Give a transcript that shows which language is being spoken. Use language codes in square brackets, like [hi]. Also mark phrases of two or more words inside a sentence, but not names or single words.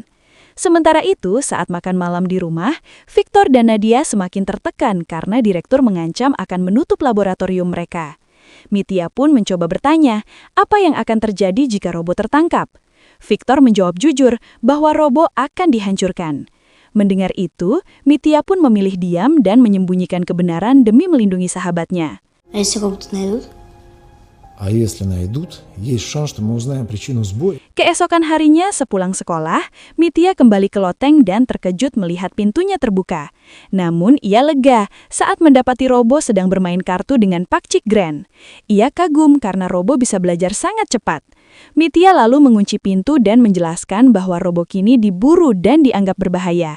[id] Sementara itu, saat makan malam di rumah, Victor dan Nadia semakin tertekan karena direktur mengancam akan menutup laboratorium mereka. Mitya pun mencoba bertanya, apa yang akan terjadi jika Robo tertangkap? Victor menjawab jujur bahwa Robo akan dihancurkan. Mendengar itu, Mitya pun memilih diam dan menyembunyikan kebenaran demi melindungi sahabatnya. [ru] А если робота найдут? А если найдут, есть шанс, что мы узнаем причину сбоя. [id] Keesokan harinya, sepulang sekolah, Mitya kembali ke loteng dan terkejut melihat pintunya terbuka. Namun, ia lega saat mendapati Robo sedang bermain kartu dengan Pak Cik Grand. Ia kagum karena Robo bisa belajar sangat cepat. Mitya lalu mengunci pintu dan menjelaskan bahwa Robo kini diburu dan dianggap berbahaya.